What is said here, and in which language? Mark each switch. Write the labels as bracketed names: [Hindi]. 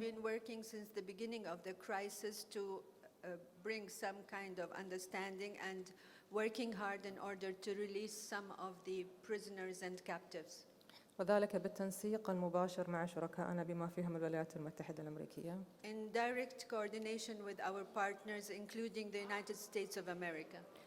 [English] been working since the beginning of the crisis to bring some kind of understanding and working hard in order to release some of the prisoners and captives. [Arabic] وذلك بالتنسيق المباشر مع شركائنا بما فيهم الولايات المتحدة الأمريكية. [English] In direct coordination with our partners, including the United States of America.